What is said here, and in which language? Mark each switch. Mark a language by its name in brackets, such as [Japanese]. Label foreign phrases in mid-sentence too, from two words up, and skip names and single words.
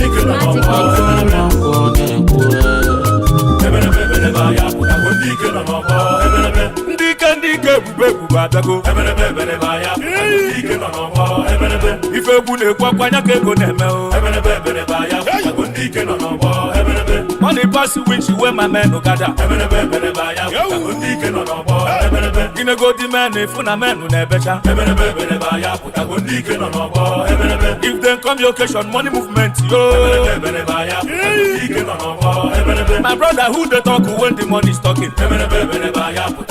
[Igbo] Nwa nkwọ na-ekwu, eh. Ndị ike, ndị ike. Ife egwu bụ abịago. Ebelebe, ebelebe, aya, ndị ike nọ n'ọgbọ. Ebelebe. Ife egwu na-ekwu akwa, anya ka ego na-eme o. Ebelebe, ebelebe, aya, ndị ike nọ n'ọgbọ. Ebelebe. [Nigerian Pidgin] Money pass which way my men no gather. [Igbo] Ebelebe, ebelebe, aya, ndị ike nọ n'ọgbọ. Ebelebe. Ị na-ego dị men, ịfụ na men na-ebecha. Ebelebe, ebelebe, aya, ndị ike nọ n'ọgbọ. Ebelebe. [Nigerian Pidgin] If they come your occasion, money movement, yo. [Igbo] Ebelebe, ebelebe, aya, ndị ike nọ n'ọgbọ. Ebelebe. [Nigerian Pidgin] My brother, who dey talk when the money is talking? [Igbo] Ebelebe, ebelebe, aya,